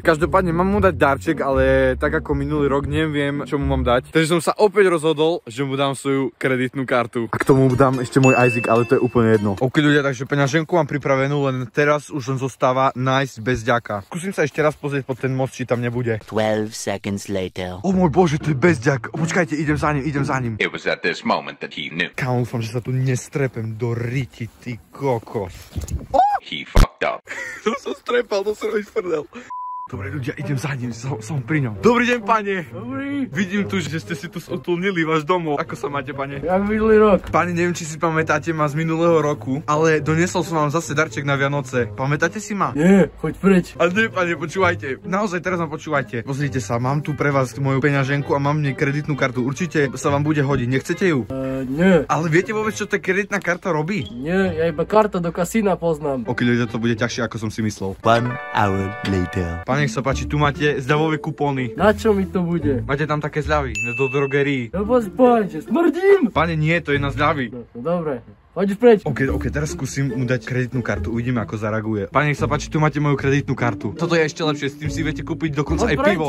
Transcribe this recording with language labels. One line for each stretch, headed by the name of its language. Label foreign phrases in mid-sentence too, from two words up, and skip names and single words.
Slovak: Každopádne mám mu dať darček, ale tak ako minulý rok neviem, čo mu mám dať. Takže som sa opäť rozhodol, že mu dám svoju kreditnú kartu. A k tomu dám ešte môj Isaac, ale to je úplne jedno. Ok, ľudia, takže peňaženku mám pripravenú, len teraz už len zostáva nájsť Bezďaka. Skúsim sa ešte raz pozrieť pod ten most, či tam nebude.
English: 12 seconds later.
Slovak: O môj bože, to je Bezďak. Počkajte, idem za ním.
English: It was at this moment that he knew.
Slovak: Kámo, dúfam, že sa tu nestrepem do riti, ty kokos.
English: He fucked up.
Slovak: To som strepal, to som robíš prdel. Dobre ľudia, idem za ním, som pri ňom. Dobrý deň, pane. Dobrý. Vidím tu, že ste si tu utulnili váš domov. Ako sa máte, pane? Jak minulý rok. Pane, neviem, či si pamätáte ma z minulého roku, ale doniesol som vám zase darček na Vianoce. Pamätáte si ma? Nie, choď preč. Ale nie, pane, počúvajte. Naozaj, teraz ma počúvajte. Pozrite sa, mám tu pre vás moju peňaženku a mám v nej kreditnú kartu. Určite sa vám bude hodiť. Nechcete ju? Nie. Ale viete vôbec, čo tá kreditná karta robí? Nie, ja iba karta do kasína poznám. Ok, ľudia, to bude ťažšie, ako som si myslel.
English: 1 hour later.
Slovak: Nech sa páči, tu máte zľavové kupóny. Na čo mi to bude? Máte tam také zľavy, do drogerii. No poď, smrdím! Pane, nie, to je na zľavy. No dobre, poď preč. Ok, teraz skúsim mu dať kreditnú kartu, uvidíme, ako zareaguje. Pane, nech sa páči, tu máte moju kreditnú kartu. Toto je ešte lepšie, s tým si viete kúpiť dokonca aj pivo.